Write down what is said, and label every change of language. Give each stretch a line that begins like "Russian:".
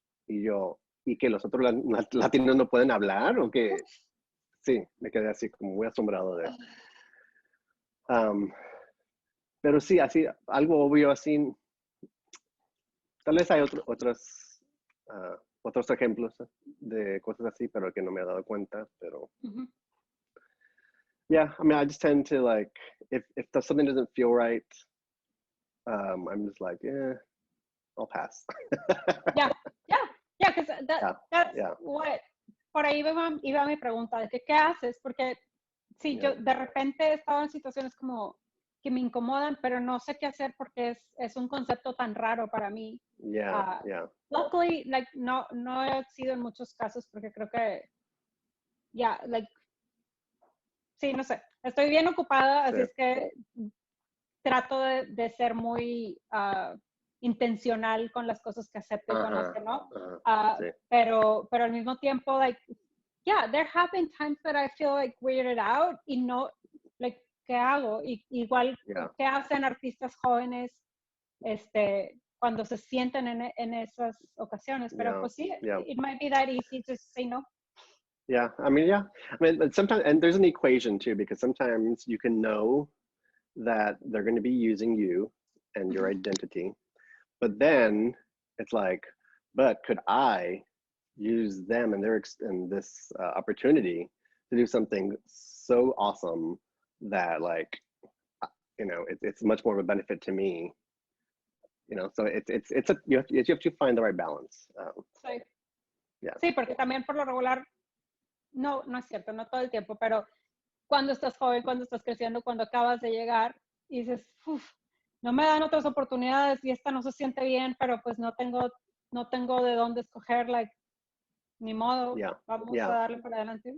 Spanish: Y yo, ¿y que los otros latinos no pueden hablar? ¿O qué? Sí, me quedé así como muy asombrado de... pero sí, así, algo obvio así. Tal vez hay otros ejemplos de cosas así, pero que no me he dado cuenta.
English: Pero yeah, I mean, I just tend to like, if something doesn't feel right, I'm just like, I'll pass. Yeah, because that's what,
Spanish: por ahí iba mi pregunta, de que qué haces, porque sí, yo de repente he estado en situaciones como que me incomodan, pero no sé qué hacer porque es un concepto tan raro para mí.
English: Yeah. Luckily,
Spanish: like, no he sido en muchos casos porque creo que, sí, no sé, estoy bien ocupada, así es que trato de ser muy intencional con las cosas que acepto y con las que no. Pero al mismo tiempo,
English: like, there have been times that I feel like weirded out
Spanish: y no,
English: like,
Spanish: ¿qué hago? Igual, ¿qué hacen artistas jóvenes cuando se sienten en esas ocasiones? Pero pues sí,
English: it might be that easy to say no. Yeah, I mean, sometimes, and there's an equation too, because sometimes you can know that they're going to be using you and your identity, but then it's like, but could I use them and this opportunity to do something so awesome that, like, it's much more of a benefit to me, so you have to find the right balance.
Spanish: Sí, porque también por lo regular, no es cierto, no todo el tiempo, pero cuando estás joven, cuando estás creciendo, cuando acabas de llegar y dices, no me dan otras oportunidades y esta no se siente bien, pero pues no tengo de dónde escoger, like, ni modo, vamos a darle para adelante.